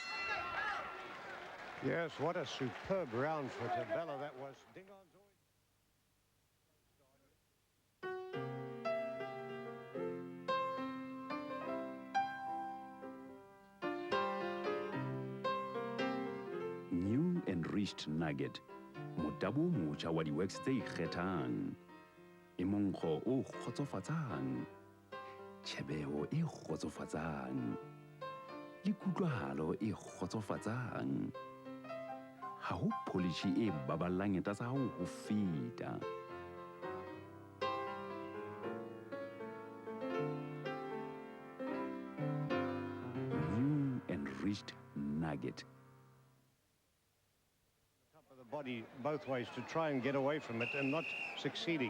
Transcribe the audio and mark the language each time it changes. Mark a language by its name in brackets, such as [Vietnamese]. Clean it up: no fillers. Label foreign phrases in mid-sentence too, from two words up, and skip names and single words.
[English] Yes, what a superb round for Thobela that was. Dingaan's New enriched nugget. [Southern Sotho] Motabo motjha wa di-wax tse ikgethang. E monkgo o kgotsofatsang. Tjhebeho e kgotsofatsang. Le kutlwahalo e kgotsofatsang. Ha ho polish e baballang eta tsa hao ho feta. [English] New enriched nugget. body both ways to try and get away from it and not succeeding.